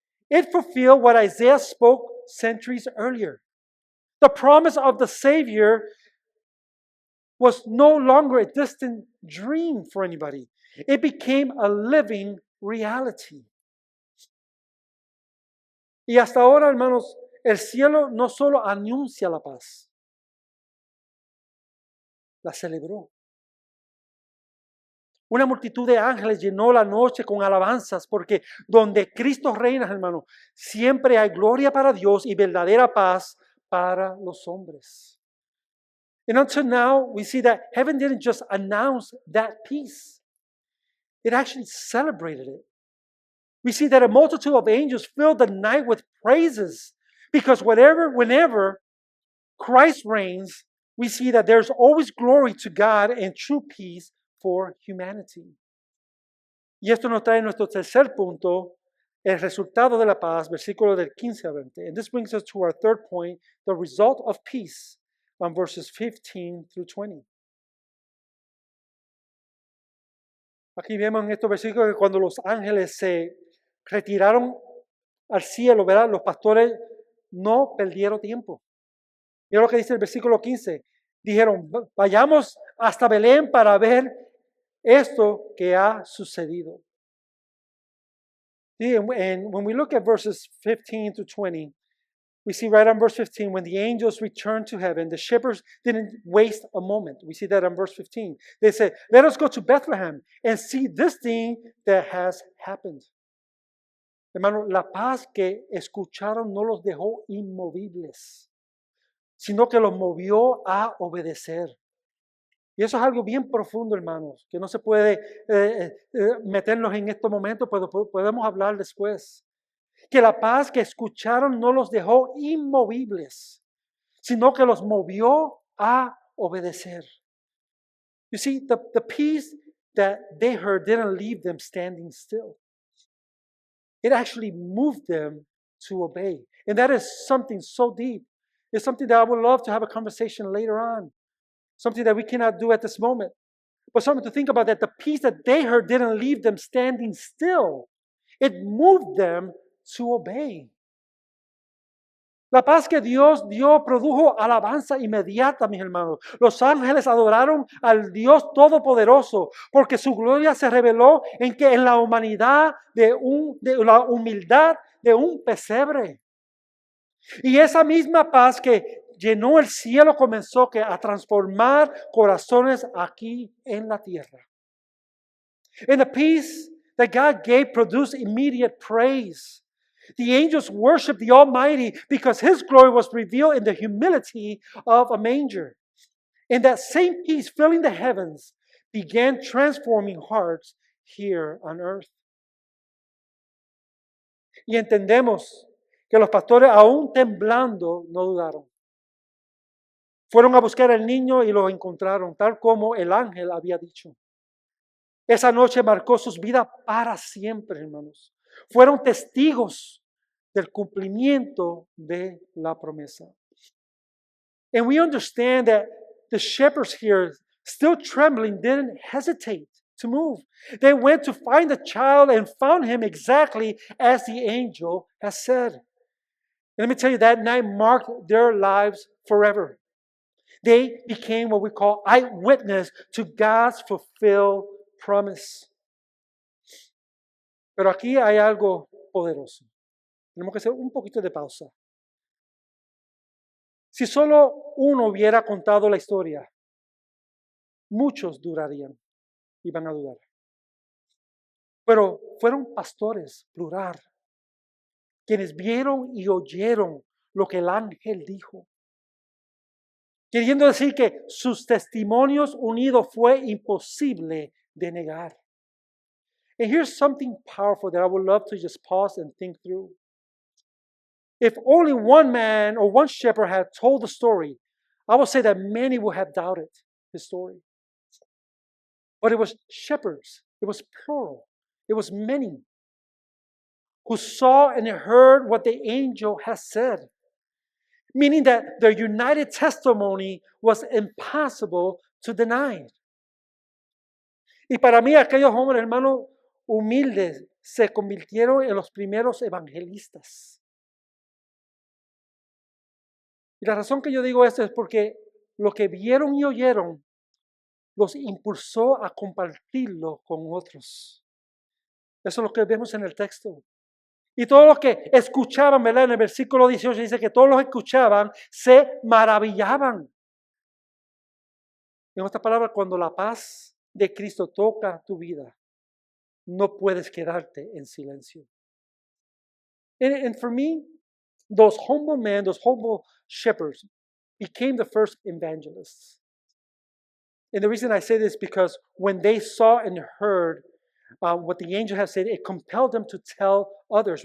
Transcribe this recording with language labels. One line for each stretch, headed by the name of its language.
English: It fulfilled what Isaiah spoke centuries earlier. The promise of the Savior was no longer a distant dream for anybody. It became a living reality.
Spanish: Y hasta ahora, hermanos, el cielo no solo anuncia la paz, la celebró. Una multitud de ángeles llenó la noche con alabanzas, porque donde Cristo reina, hermano, siempre hay gloria para Dios y verdadera paz para los hombres.
English: And until now, we see that heaven didn't just announce that peace. It actually celebrated it. We see that a multitude of angels filled the night with praises, because whenever Christ reigns, we see that there's always glory to God and true peace for humanity.
Spanish: Y esto nos trae nuestro tercer punto, el resultado de la paz, versículo del 15 a 20.
English: And this brings us to our third point, the result of peace, on verses 15 through 20.
Spanish: Aquí vemos en estos versículos que cuando los ángeles se retiraron al cielo, ¿verdad? Los pastores no perdieron tiempo. Mira lo que dice el versículo 15. Dijeron, vayamos hasta Belén para ver esto que ha sucedido.
English: See, and when we look at verses 15 to 20, we see right on verse 15, when the angels returned to heaven, the shepherds didn't waste a moment. We see that on verse 15. They said, let us go to Bethlehem and see this thing that has happened.
Spanish: Hermano, la paz que escucharon no los dejó inmovibles, sino que los movió a obedecer. Y eso es algo bien profundo, hermanos, que no se puede meternos en estos momentos, pero podemos hablar después. Que la paz que escucharon no los dejó inmovibles, sino que los movió a obedecer.
English: You see, the peace that they heard didn't leave them standing still. It actually moved them to obey. And that is something so deep. It's something that I would love to have a conversation later on. Something that we cannot do at this moment. But something to think about, that the peace that they heard didn't leave them standing still. It moved them to obey.
Spanish: La paz que Dios dio produjo alabanza inmediata, mis hermanos. Los ángeles adoraron al Dios Todopoderoso porque su gloria se reveló en la humanidad de la humildad de un pesebre. Y esa misma paz que llenó el cielo comenzó a transformar corazones aquí en la tierra.
English: And the peace that God gave produced immediate praise. The angels worshiped the Almighty because His glory was revealed in the humility of a manger. And that same peace filling the heavens began transforming hearts here on earth.
Spanish: Y entendemos que los pastores, aún temblando, no dudaron. Fueron a buscar al niño y lo encontraron, tal como el ángel había dicho. Esa noche marcó sus vidas para siempre, hermanos. Fueron testigos del cumplimiento de la promesa.
English: And we understand that the shepherds here, still trembling, didn't hesitate to move. They went to find the child and found him exactly as the angel has said. And let me tell you, that night marked their lives forever. They became what we call eyewitness to God's fulfilled promise.
Spanish: Pero aquí hay algo poderoso. Tenemos que hacer un poquito de pausa. Si solo uno hubiera contado la historia, muchos dudarían y van a dudar. Pero fueron pastores, plural, quienes vieron y oyeron lo que el ángel dijo. Queriendo decir que sus testimonios unidos fue imposible de negar.
English: And here's something powerful that I would love to just pause and think through. If only one man or one shepherd had told the story, I would say that many would have doubted his story. But it was shepherds. It was plural. It was many who saw and heard what the angel has said. Meaning that their united testimony was impossible to deny.
Spanish: Y para mí, aquellos hombres, hermanos, humildes, se convirtieron en los primeros evangelistas. Y la razón que yo digo esto es porque lo que vieron y oyeron los impulsó a compartirlo con otros. Eso es lo que vemos en el texto. Y todos los que escuchaban, ¿verdad? En el versículo 18 dice que todos los que escuchaban se maravillaban. En otras palabras, cuando la paz de Cristo toca tu vida, no puedes quedarte en silencio.
English: And for me, those humble men, those humble shepherds became the first evangelists. And the reason I say this is because when they saw and heard what the angel had said, it compelled them to tell others.